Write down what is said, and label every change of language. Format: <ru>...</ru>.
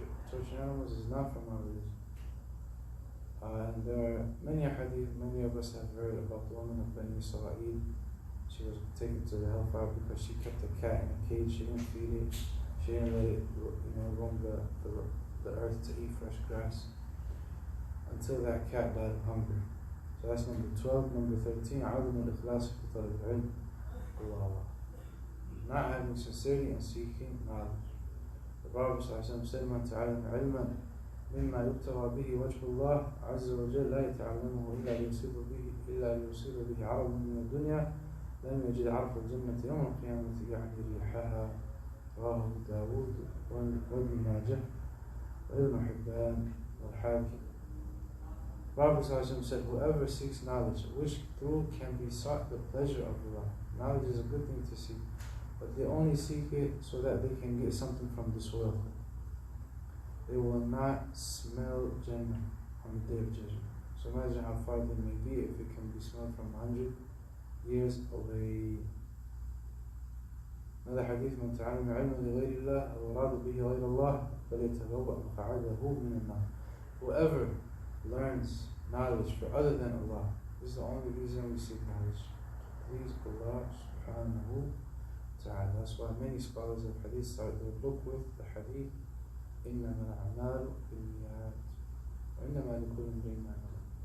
<en>Torture animals is not from our religion. And there are many hadith, many of us have heard about the woman of Bani Israel. She was taken to the hellfire because she kept a cat in a cage. She didn't feed it. She didn't let it, roam the earth to eat fresh grass until that cat died of hunger. So that's number 12. Number 13,</en> <ar>عدم الإخلاص في طلب العلم.</ar> <en>Not having sincerity and seeking knowledge. The Prophet said,</en> <ar>"من تعلم علما مما يبتغى به وجه الله عز وجل لا يتعلمه إلا ليصيب به عرض من الدنيا لم يجد عرف الجنة يوم القيامة يعني ريحها." رواه داود وابن ماجه وابن حبان والحاكم.</ar> <en>Prophet said, whoever seeks knowledge, which through can be sought the pleasure of Allah. Knowledge is a good thing to seek, but they only seek it so that they can get something from this world. They will not smell Jannah on the Day of Judgment. So imagine how far they may be if it can be smelled from 100 years away. Another hadith,</en> <ar>من تعلم علما لغير الله أو أراد به غير الله فليتبوأ مقعده من النار.</ar> <en>Whoever learns knowledge for other than Allah, this is the only reason we seek knowledge. Please Allah subhanahu wa ta'ala. That's why many scholars of hadith start their book with the hadith,</en> <ar>إنما الأعمال بالنيات وإنما لكل امرئ ما نوى.</ar>